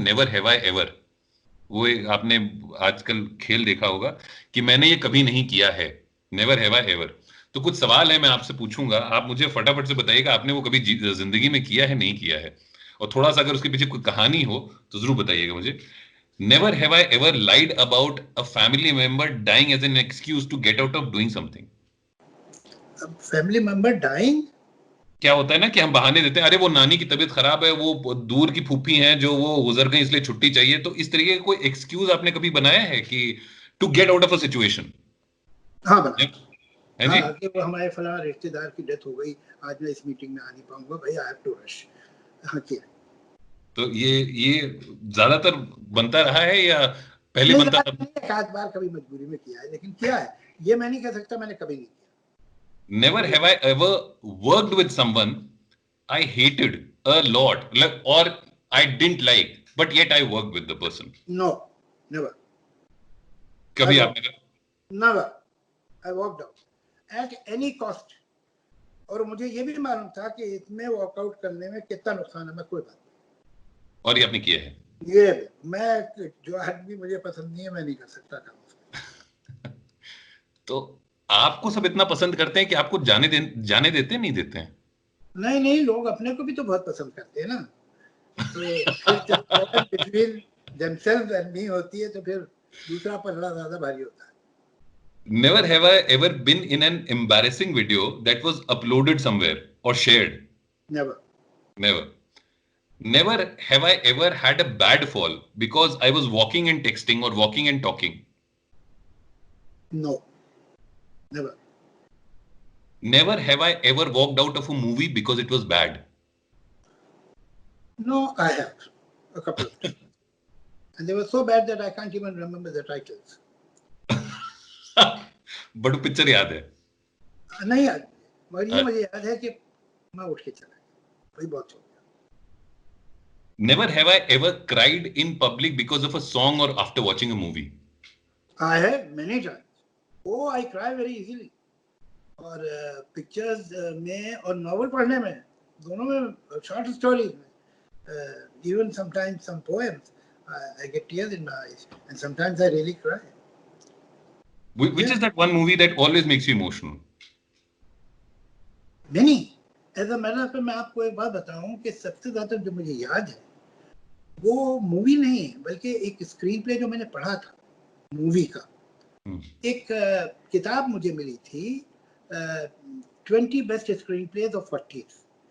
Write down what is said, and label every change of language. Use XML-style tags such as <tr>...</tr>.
<hi>Never have I ever, वो एक आपने आजकल खेल देखा होगा कि मैंने ये कभी नहीं किया है, नेवर हैव आई एवर। तो कुछ सवाल है मैं आपसे पूछूंगा, आप मुझे फटाफट से बताइएगा आपने वो कभी जिंदगी में किया है नहीं किया है, और थोड़ा सा अगर उसके पीछे कोई कहानी हो तो जरूर बताइएगा मुझे।</hi> <en>Never have I ever lied about a family member dying as an excuse to get out of doing something. अब family member dying,</en> <hi>क्या होता है ना कि हम बहाने देते हैं, अरे वो नानी की तबीयत खराब है, वो दूर की फूफी हैं जो वो गुजर गई इसलिए छुट्टी चाहिए, तो इस तरीके का कोई एक्सक्यूज आपने कभी बनाया है कि</hi> <en>To get out of a situation?</en> <hi>हाँ बना, है जी। हाँ कि वो हमारे फला रिश्तेदार की डेथ हो गई, आज मैं इस मीटिंग में आ नहीं पाऊंगा भाई,</hi> <en>I have to rush.</en> <hi>हाँ किया। तो ये ज्यादातर बनता रहा है या पहले नहीं, बनता था? एक आध बार कभी मजबूरी में किया है, लेकिन किया है, ये मैं नहीं कह सकता मैंने कभी नहीं</hi> <en>Never have I ever worked with someone I hated a lot, like, or I didn't like, but yet I worked with the person.</en> <hi>किया।</hi> <en>no, never,</en> <hi>कभी आपने</hi> <en>Never, I walked out at any cost.</en> <hi>और मुझे ये भी मालूम था कि इसमें वॉकआउट करने में कितना नुकसान है, मैं कोई बात और ये आपने किया है? नहीं। ये मैं, जो आदमी मुझे पसंद नहीं है मैं नहीं कर सकता काम उसका। तो आपको सब इतना पसंद करते हैं कि आपको जाने देते नहीं देते हैं? नहीं नहीं, लोग अपने को भी तो बहुत पसंद करते हैं ना, तो फिर जब</hi> <en>problem between themselves and me</en> <hi>होती है तो फिर दूसरा पलड़ा ज्यादा भारी होता है।</hi> <en>Never have I ever been in an embarrassing video that was uploaded somewhere or shared. Never, Never. Never have I ever had a bad fall because I was walking and texting or walking and talking. No, never, Never have I ever walked out of a movie because it was bad. No, I have a couple of times and they were so bad that I can't even remember the titles.</en> <hi>But picture याद है? नहीं याद, मगर ये मुझे याद है कि मैं उठ के चला गया, वही बहुत हो गया।</hi> <en>Never have I ever cried in public because of a song or after watching a movie. I have many times. Oh, I cry very easily.</en> <hi>और पिक्चर्स में और नॉवल पढ़ने में, दोनों में, शॉर्ट स्टोरीज में,</hi> <en>even sometimes some poems, I get tears in my eyes and sometimes I really cry. Which is that one movie that always makes you emotional? Many. As a matter of fact,</en> <hi>मैं आपको एक बात बताऊं कि सबसे ज्यादा जो मुझे याद है वो मूवी नहीं है, बल्कि एक स्क्रीन प्ले जो मैंने पढ़ा था मूवी का। एक किताब मुझे मिली थी,</hi> <en>20 best screen plays of 40s।</en>